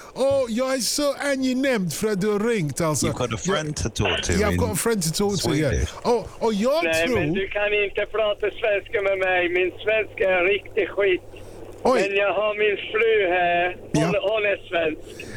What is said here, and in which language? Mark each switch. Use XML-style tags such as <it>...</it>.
<sv>Oh, jag är så angenämnd för att du har ringt. Alltså.</sv> <en>You've got a friend to talk to. Yeah, I've got a friend to talk Swedish. To, yeah.</en> <sv>Nej, men du kan inte prata svenska med mig. Min svenska är riktigt skit. Oj. Men jag har min fru här, hon är svensk.</sv>